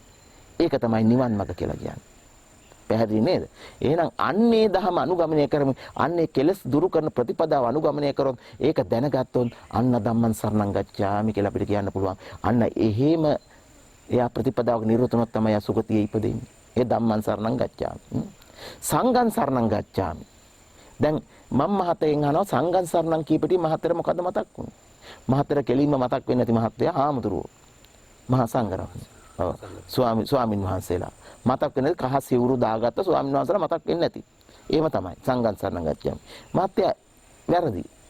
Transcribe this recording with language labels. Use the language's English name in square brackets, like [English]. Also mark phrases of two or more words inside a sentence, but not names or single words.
[Sinhala] ඒක තමයි නිවන් මඟ කියලා කියන්නේ. පැහැදිලි නේද? එහෙනම් අන්නේ දහම අනුගමනය කරමින් අන්නේ කෙලස් දුරු කරන ප්‍රතිපදාව අනුගමනය කරොත් ඒක දැනගත්තොත් අන්න [Pali] ධම්මං සරණං ගච්ඡාමි [Sinhala] කියලා අපිට කියන්න පුළුවන්. අන්න එහෙම එයා ප්‍රතිපදාවක නිරතනොත් තමයි සුගතියේ ඉපදෙන්නේ. [Pali] ඒ ධම්මං සරණං ගච්ඡාමි. සංඝං සරණං ගච්ඡාමි. [Sinhala] දැන් මම මහතෙන් අහනවා [Pali] සංඝං සරණං [Sinhala] කීපටි මහතර මොකද මතක් වුනේ? මහතර කෙලින්ම මතක් වෙන්නේ නැති මහත්තයා හාමුදුරුවෝ. මහා සංඝරත්නය. ඔව්. ස්වාමින් වහන්සේලා. මතක් වෙන්නේ කහ සිවුරු දාගත්ත ස්වාමීන් වහන්සේලා මතක් වෙන්නේ නැති. එහෙම තමයි [Pali] සංඝං සරණං ගච්ඡාමි. [Sinhala] මහත්තයා වැරදි.